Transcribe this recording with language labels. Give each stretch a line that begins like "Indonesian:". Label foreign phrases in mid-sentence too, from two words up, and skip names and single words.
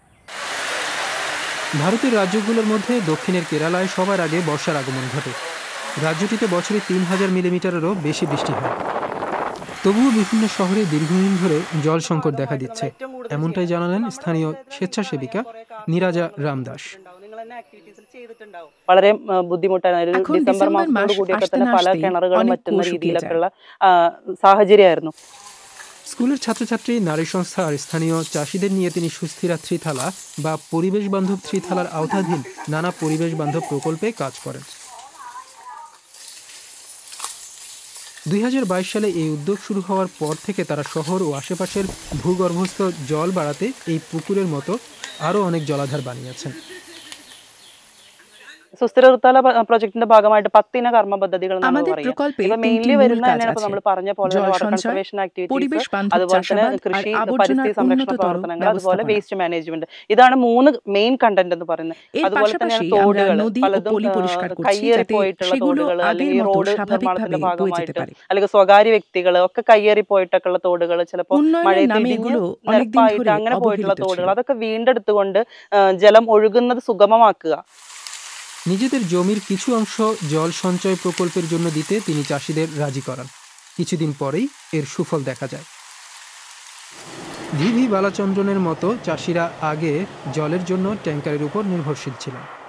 Bangla: ভারতের রাজ্যগুলোর মধ্যে দক্ষিণের কেরালায় সবার আগে বর্ষার আগমন ঘটে। রাজ্যটিতে বছরে 3000 মিলিমিটারেরও বেশি বৃষ্টি হয়। তবুও বিভিন্ন শহরে দীর্ঘদিন ধরে জল সংকট দেখা দিচ্ছে, এমনটাই জানালেন স্থানীয় স্বেচ্ছাসেবিকা নিরাজা রামদাস।
Malayalam: വളരെ ബുദ്ധിമുട്ടാണ്. ഒരു ഡിസംബർ മാസത്തോട് കൂടിയൊക്കെ തന്നെ പല കിണറുകളും പറ്റുന്ന രീതിയിലൊക്കെയുള്ള സാഹചര്യമായിരുന്നു।
Bangla: স্কুলের ছাত্রছাত্রী, নারী সংস্থা আর স্থানীয় চাষিদের নিয়ে তিনি সুস্থিরা ত্রিথালা বা পরিবেশ বান্ধব ত্রিথালার আওতাধীন নানা পরিবেশ বান্ধব প্রকল্পে কাজ করেন। 2022 সালে এই উদ্যোগ শুরু হওয়ার পর থেকে তারা শহর ও আশেপাশের ভূগর্ভস্থ জল বাড়াতে এই পুকুরের মতো আরও অনেক জলাধার বানিয়েছেন।
Malayalam: സുസ്ഥിര ഋതുകാല പ്രോജക്ടിന്റെ ഭാഗമായിട്ട് 10 കർമ്മ പദ്ധതികൾ മെയിൻലി വരുന്ന നമ്മൾ പറഞ്ഞ പോലെ
English: conservation activities,
Malayalam: അതുപോലെ തന്നെ കൃഷി പരിസ്ഥിതി സംരക്ഷണ പ്രവർത്തനങ്ങൾ, അതുപോലെ
English: waste management.
Malayalam: ഇതാണ്
English: 3 main content
Malayalam: എന്ന് പറയുന്നത്. അതുപോലെ തന്നെയാണ് തോടുകൾ, പലതും കയ്യേറി പോയിട്ടുള്ള തോടുകൾ, അല്ലെങ്കിൽ റോഡ് നിർമ്മാണത്തിന്റെ ഭാഗമായിട്ട് അല്ലെങ്കിൽ സ്വകാര്യ വ്യക്തികൾ ഒക്കെ കയ്യേറി പോയിട്ടൊക്കെയുള്ള തോടുകൾ, ചിലപ്പോൾ മഴയത്ത് നിരപ്പായിട്ട് അങ്ങനെ പോയിട്ടുള്ള തോടുകൾ, അതൊക്കെ വീണ്ടെടുത്തുകൊണ്ട് ജലം ഒഴുകുന്നത് സുഗമമാക്കുക।
Bangla: নিজেদের জমির কিছু অংশ জল সঞ্চয় প্রকল্পের জন্য দিতে তিনি চাষিদের রাজি করান। কিছুদিন পরেই এর সুফল দেখা যায়। ভিভি বালাচন্দ্রনের মতো চাষিরা আগে জলের জন্য ট্যাঙ্কারের উপর নির্ভরশীল ছিলেন।